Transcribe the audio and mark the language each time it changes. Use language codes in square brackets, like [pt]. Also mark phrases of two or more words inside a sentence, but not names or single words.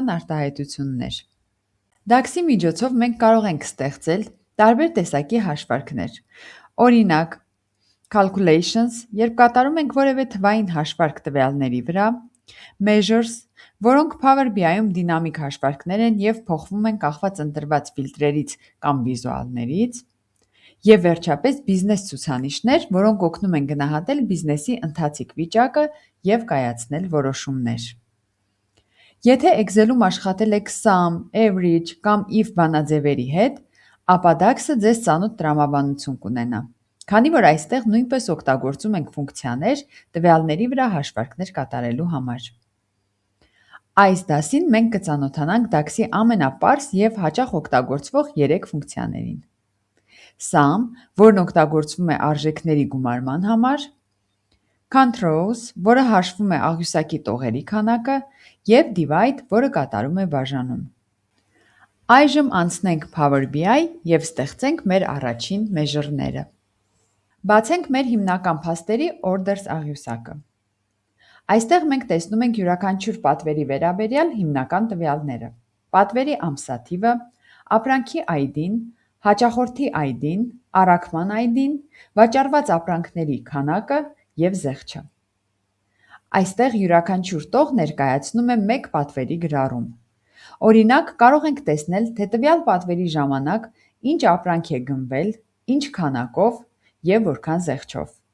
[hy] արտահայտություններ։ DAX-ի միջոցով մենք կարող ենք ստեղծել տարբեր տեսակի հաշվարկներ։ Օրինակ, calculations, երբ կատարում ենք որևէ թվային հաշվարկ տվյալների վրա, measures, որոնք Power BI-ում դինամիկ հաշվարկներ են և փոխվում են կախված ընտրված ֆիլտրերից կամ վիզուալներից, և վերջապես բիզնես ցուցանիշներ, որոնք օգնում են գնահատել բիզնեսի ընթացիկ վիճակը և կայացնել որոշումներ։ Եթե Excel-ում աշխատել եք [en] sum, average [hy] կամ if բանաձևերի հետ, ապա DAX-ը ձեզ ծանոթ տրամաբանություն կունենա, քանի որ այստեղ նույնպես օգտագործում ենք ֆունկցիաներ տվյալների վրա հաշվարկներ կատարելու համար։ Այս դասին մենք կծանոթանանք DAX-ի ամենապարզ և հաճախ օգտագործվող 3 ֆունկցիաներին։ Sum, որն օգտագործվում է արժեքների գումարման համար, [en] count rows, [hy] որը հաշվում է աղյուսակի տողերի քանակը, և divide, որը կատարում է բաժանում։ Այժմ անցնենք Power BI և ստեղծենք մեր առաջին մեժրները։ Բացենք մեր հիմնական փաստերի orders աղյուսակը։ Այստեղ մենք տեսնում ենք յուրաքանչյուր պատվերի վերաբերյալ հիմնական տվյալները՝ պատվերի ամսաթիվը, ապրանքի ID-ն, հաճախորդի ID-ն, առաքման ID-ն, վաճառված ապրանքների քանակը և զեղչը։ Այստեղ յուրաքանչյուր տող ներկայացնում է մեկ պատվերի գրառում։ Օրինակ, կարող ենք տեսնել, թե տվյալ պատվերի ժամանակ ինչ ապրանք է գնվել, ինչ քանակով և որքան զեղչով։